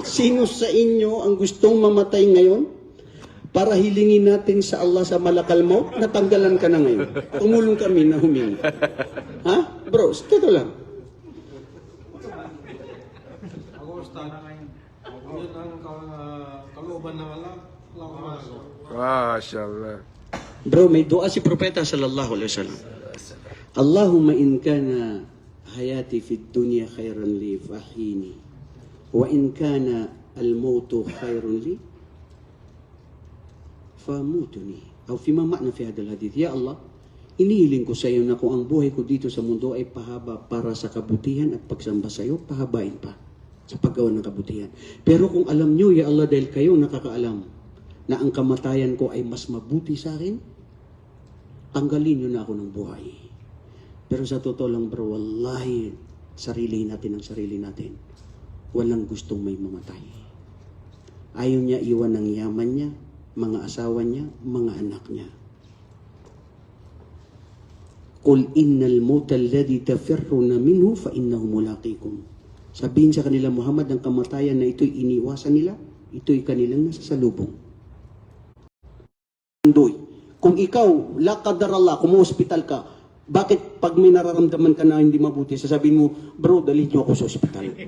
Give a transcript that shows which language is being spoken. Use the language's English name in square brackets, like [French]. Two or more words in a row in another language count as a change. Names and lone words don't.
[Filipino] Sino sa inyo ang gustong mamatay ngayon? Para hilingin natin sa Allah sa malakal mo, natanggalan ka na ngayon. Tumulong kami na humingi. Ha? Bro, totoo lang. Ako, Ustad, yun ang kalooban ng Allah. Wala akong magawa. MashaAllah. Bro, may dua si Propeta [Arabic] صلى الله عليه وسلم. اللهم إن كان حياتي في الدنيا خيرا لي فأحيني وإن كان الموت خيرا لي فأمتني. أو فيما معنى في هذا الحديث يا الله, [Filipino] inihiling ko sa iyo na kung ang buhay ko dito sa mundo ay pahaba para sa kabutihan at pagsamba sa iyo, pahabain pa sa paggawa ng kabutihan. Pero kung alam niyo, [Arabic] يا الله, [Filipino] dahil kayo nakakaalam na ang kamatayan ko ay mas mabuti sa akin, tanggalin niyo na ako ng buhay. Pero sa totoo lang, bro, wallahi, sarili natin ang sarili natin. Walang gustong may mamatay. Ayaw niya iwan ng yaman niya, mga asawa niya, mga anak niya. [Arabic] قل إن الموت الذي تفرون منه فإنه ملاقيكم. [Filipino] Sabihin sa kanila, Muhammad, ang kamatayan na ito'y iniwasan nila, ito'y kanilang nasasalubong. Kung ikaw, [Arabic] لا قدر الله, [Filipino] kung hospital ka, bakit pag may nararamdaman ka na hindi mabuti, sasabihin mo, bro, dalhin niyo ako sa hospital.